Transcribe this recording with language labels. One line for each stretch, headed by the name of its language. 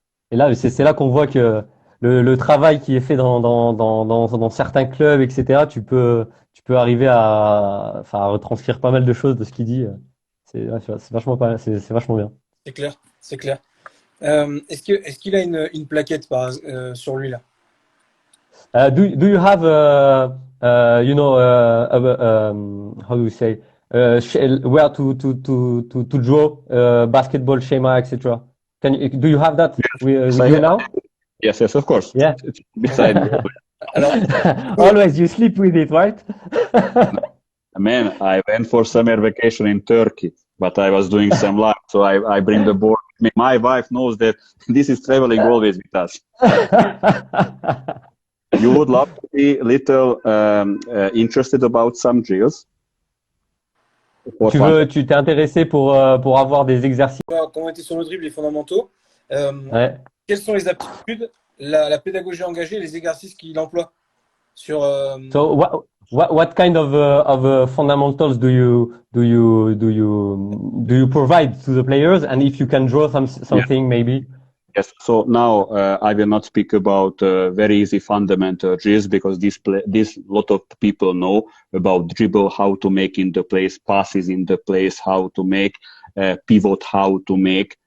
French: Et là, c'est là qu'on voit que le travail qui est fait dans certains clubs, etc., tu peux arriver à retranscrire pas mal de choses de ce qu'il dit. Ouais, c'est vachement c'est vachement bien. C'est clair, c'est clair. Est-ce qu'il a une plaquette sur lui là?
English: Do you have how do you say where to draw basketball schema, etc. Do you have that with you now? Yes, of course. Yeah. It's beside me.
French: Alors,
English: Always you sleep with it, right? Man, I went for summer vacation in Turkey, but I was doing some live, so I bring the board. My wife knows that this is traveling always with us. You would love to be little interested about some drills?
French: Tu t'es intéressé pour avoir des exercices. quand on était sur le dribble, les fondamentaux, Ouais. quelles sont les aptitudes, la pédagogie engagée, les exercices qu'il emploie sur
English: So what kind of fundamentals do you provide to the players, and if you can draw something maybe? Yes. So now I will not speak about very easy fundamental drills because this lot of people know about dribble, how to make in the place, passes in the place, how to make pivot, how to make.